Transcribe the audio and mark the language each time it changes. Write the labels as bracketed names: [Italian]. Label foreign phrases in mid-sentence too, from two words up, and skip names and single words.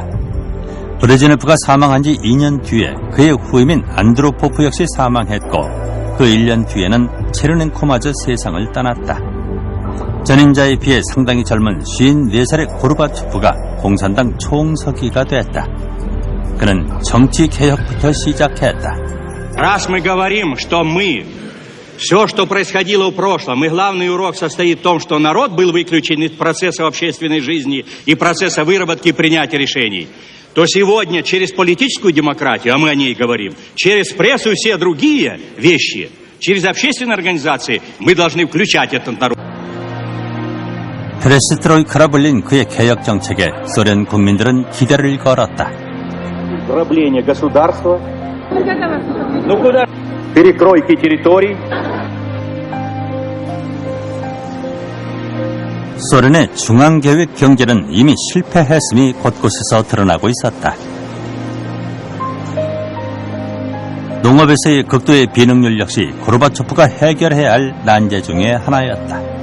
[Korean] 브레즈네프가 사망한 지 2년 뒤에 그의 후임인 안드로포프 역시 사망했고 그 1년 뒤에는 체르넨코마저 세상을 떠났다. 전임자에 비해 상당히 젊은 54살의 고르바초프가 공산당 총서기가 됐다. 그는 정치 개혁부터 시작했다. [Russian] Раз мы говорим, что все, что происходило в прошлом, и главный урок состоит в том, что народ был выключен из процесса общественной жизни и процесса выработки и принятия решений, то сегодня через политическую демократию, а мы о ней говорим, через прессу и все другие вещи, через общественные организации мы должны включать этот народ. [Korean] 페레스트로이카라 불린 그의 개혁 정책에 소련 국민들은 기대를 걸었다. [Russian] Дробление государства, перекройки территорий. [Korean] 소련의 중앙계획 경제는 이미 실패했음이 곳곳에서 드러나고 있었다. 농업에서의 극도의 비능률 역시 고르바초프가 해결해야 할 난제 중의 하나였다.